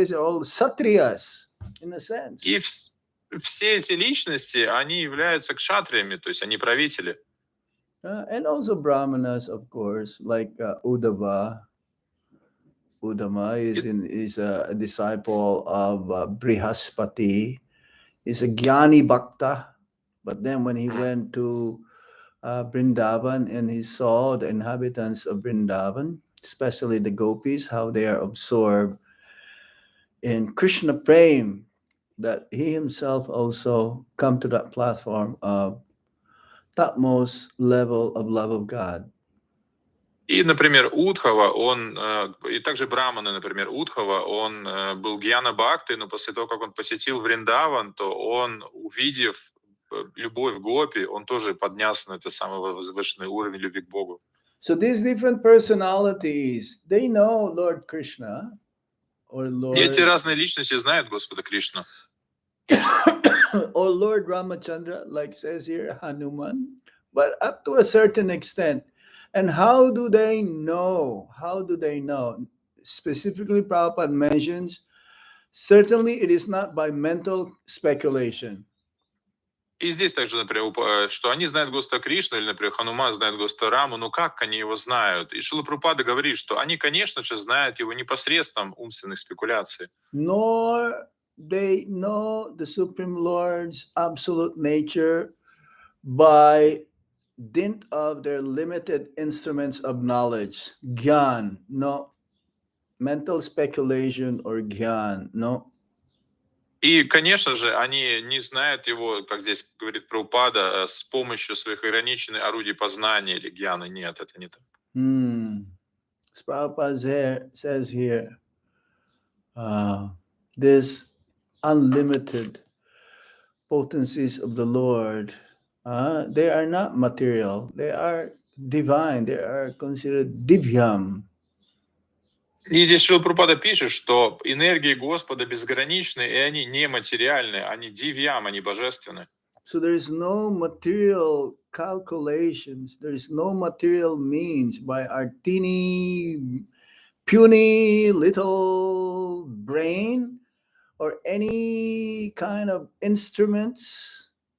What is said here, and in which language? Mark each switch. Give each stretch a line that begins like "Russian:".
English: These are all Satriyas, in a sense.
Russian: И все эти личности, они являются кшатриями, то есть они правители.
English: And also Brahmanas, of course, like Uddhava. Uddhava is a disciple of Brihaspati. He's a Jnani Bhakta. But then when he went to Vrindavan and he saw the inhabitants of Vrindavan, especially the gopis, how they are absorbed in Krishna Prem, that he himself also come to that platform of topmost level of love of God.
Russian: И, например, Удхава, и также Браманы, например, Удхава, он был Гьяна Бхактой, но после того, как он посетил Вриндаван, то он, увидев любовь Гопи, он тоже поднялся на этот самый возвышенный уровень любви к Богу.
English: So these different personalities, they know Lord Krishna or Lord.
Russian: И эти разные личности знают Господа Кришну.
English: Or Lord Ramachandra, like says here, Hanuman, but up to a certain extent. And how do they know? How do they know? Specifically, Prabhupada mentions, certainly it is not by mental speculation.
Russian: И здесь также, например, что они знают Господа Кришну, или, например, Хануман знает Господа Раму, но как они его знают? И Шрила Прабхупада говорит, что они, конечно же, знают его непосредством умственных спекуляций.
English: Nor they know the Supreme Lord's absolute nature by dint of their limited instruments of knowledge. Gyan, no. Mental speculation or gyan, no.
Russian: И, конечно же, они не знают его, как здесь говорит Прабхупада, с помощью своих ограниченных орудий познания или гьяна. Нет, это не так.
English: As Prabhupada says here, this unlimited potencies of the Lord, they are not material, they are divine, they are considered divyam.
Russian: И здесь Шрила Прабхупада пишет, что энергии Господа безграничны, и они нематериальны, они дивьям, они божественны.
English: So there is no material calculations, there is no material means by our teeny, puny little brain or any kind of instruments.